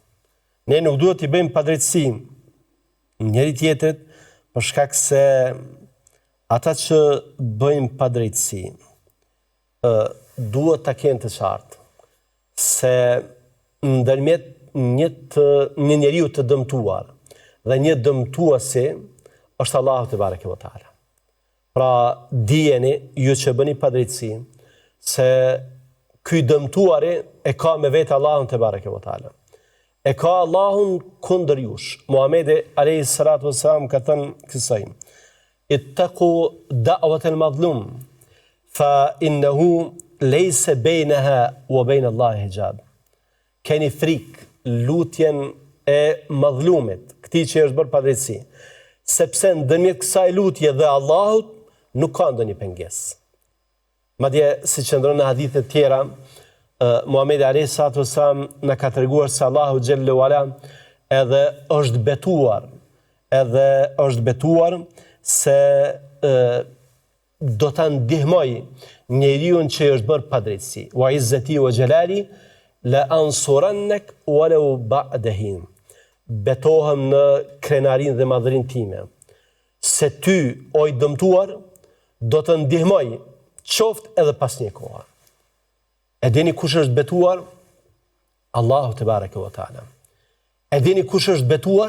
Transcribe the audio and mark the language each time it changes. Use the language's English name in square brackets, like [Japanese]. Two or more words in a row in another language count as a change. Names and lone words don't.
[Albanian] Ne nuk duhet t'i bëjmë padrejtësi njëri tjetrit për shkak se ata që bëjmë padrejtësi duhet ta kenë të qartë se ndërmjet një njeriu të dëmtuar dhe një dëmtuesi është Allahu [Arabic] تبارك وتعالى. [Albanian] Pra dijeni ju që bëni padrejtësi se ky dëmtuari e ka me vetë Allahun [Arabic] تبارك وتعالى. [Albanian] E ka Allahun kundër jush. Muhamedi [Arabic] عليه الصلاة والسلام [Albanian] ka thënë kësaj: [Arabic] اتقوا دعوة المظلوم فإنه ليس بينها وبين الله حجاب. [Albanian] Keni frikë lutjen e madhlumit, këtij që është bërë padrejtësi, sepse ndërmjet kësaj lutje dhe Allahut nuk ka ndonjë pengesë. Madje si qëndron në hadithe të tjera, Muhamedi [Arabic] عليه الصلاة والسلام [Albanian] na ka treguar se Allahu [Arabic] جل وعلا [Albanian] edhe është betuar se do ta ndihmoj njeriu që është bërë padrejtësi. [Arabic] وعزتي وجلالي لأنصرنك ولو بعد حين. [Albanian] Betohem në krenarin dhe madhërin time se ty, o i dëmtuar, do të ndihmoj qoftë edhe pas një koha. E dini kush është betuar? Allahu [Arabic] تبارك وتعالى. [Albanian] E dini kush është betuar?